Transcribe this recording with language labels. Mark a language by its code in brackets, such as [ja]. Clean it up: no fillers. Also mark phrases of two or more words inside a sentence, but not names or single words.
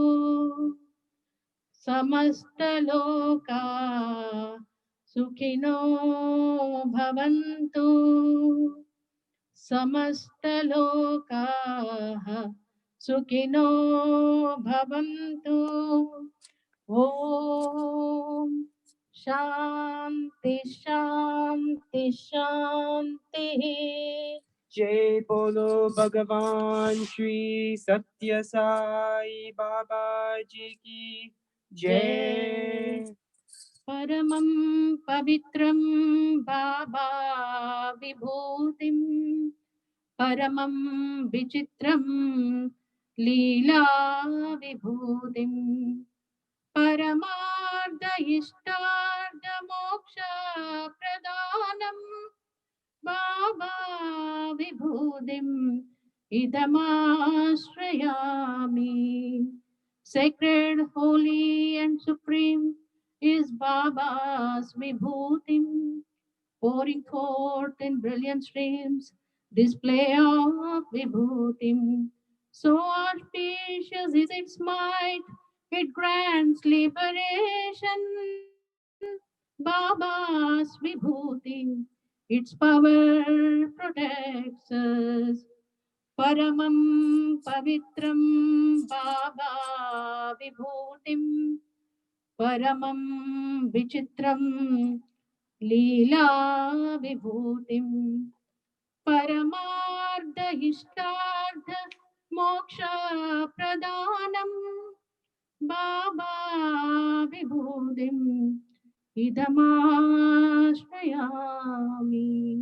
[sa] समस्तलोका सुखिनो भवन्तु समस्तलोकाः सुखिनो भवन्तु ॐ शान्ति शान्ति शान्तिः [hi] जय बोलो भगवान श्री सत्य साई बाबा जी की जय [sa] परमं पवित्रं बाबा विभूतिं परमं विचित्रं लीला विभूतिं परमार्थ इष्टार्थ मोक्ष प्रदानम् बाबा विभूतिम् idamastrayami. [en] Sacred, holy and supreme is Baba's vibhutim, pouring forth in brilliant streams, display of vibhutim. So auspicious is its might, it grants liberation. Baba's vibhutim, its power protects us. [sa] परमं पवित्रं बाबा विभूतिं, परमं विचित्रं लीला विभूतिं, परमार्थ इष्टार्थ मोक्ष प्रधानम् बाबा विभूतिम् इदमाश्रयामि.